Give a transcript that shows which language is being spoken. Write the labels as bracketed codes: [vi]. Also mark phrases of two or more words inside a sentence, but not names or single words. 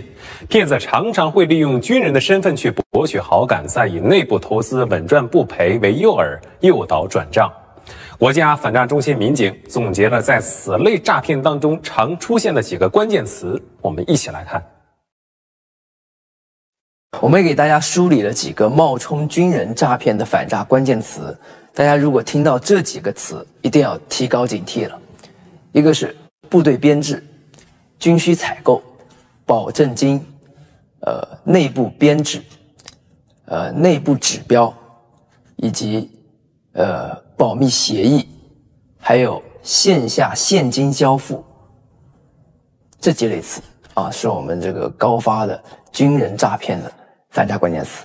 [zh] 骗子常常会利用军人的身份去博取好感，再以内部投资穩赚不赔为诱饵，诱导转账。国家反诈中心民警总結了在此类诈骗当中常出现的几个关键詞，我們一起來看。我們給大家梳理了幾個冒充軍人詐騙的反詐關鍵詞，大家如果聽到這幾個詞，一定要提高警惕了。一個是部隊編制、軍需採購、保證金、內部編制、內部指標，以及保密協議，還有線下現金交付，這幾類詞啊，是我們這個高發的軍人詐騙的反詐關鍵詞。